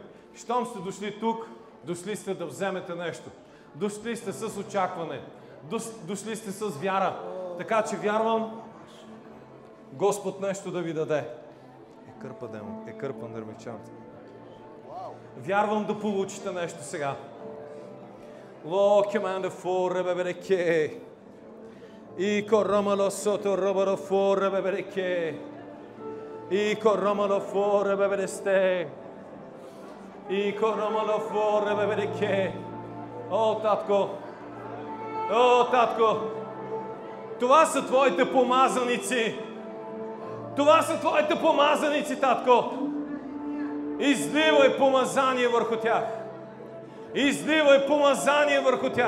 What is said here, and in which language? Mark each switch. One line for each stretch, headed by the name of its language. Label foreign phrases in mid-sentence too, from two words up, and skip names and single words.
Bulgarian: Щом сте дошли тук, дошли сте да вземете нещо. Дошли сте с очакване. Дошли сте с вяра. Така че вярвам Господ нещо да ви даде. Кърпан дърмичанта. Вярвам да получите нещо сега. Ло кеманда форе бебереке. И корамало сото робаро форе бебереке. И корамало форе бебересте. И корамало форе бебереке. О, татко! О, татко! Това са твоите помазаници! Това са твоите помазаници, татко! Изливай помазание върху тях! Изливай помазание върху тях!